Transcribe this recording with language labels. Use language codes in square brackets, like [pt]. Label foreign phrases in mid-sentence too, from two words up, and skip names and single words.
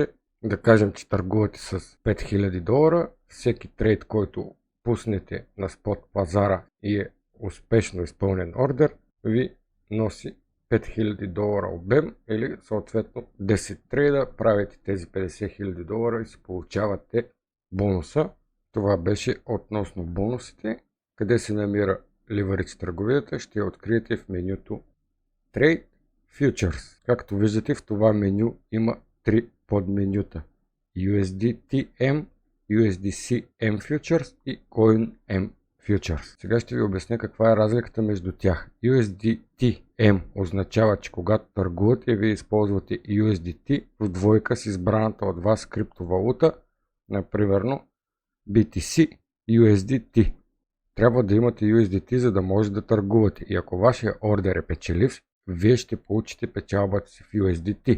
[bg] Да кажем, че търгувате с $5000, всеки трейд, който пуснете на спот пазара и е успешно изпълнен ордер, ви носи $5000 обем или съответно 10 трейда, правите тези $50,000 и си получавате бонуса. Това беше относно бонусите. Къде се намира Leverage търговията, ще я откриете в менюто Trade Futures. Както виждате, в това меню има три подменюта: USDT-M, USDC-M Futures и Coin-M Futures. Сега ще ви обясня каква е разликата между тях. USDT-M означава, че когато търгувате, вие използвате USDT в двойка с избраната от вас криптовалута, например BTC USDT. Трябва да имате USDT, за да може да търгувате, и ако вашия ордер е печелив, вие ще получите печалбата си в USDT.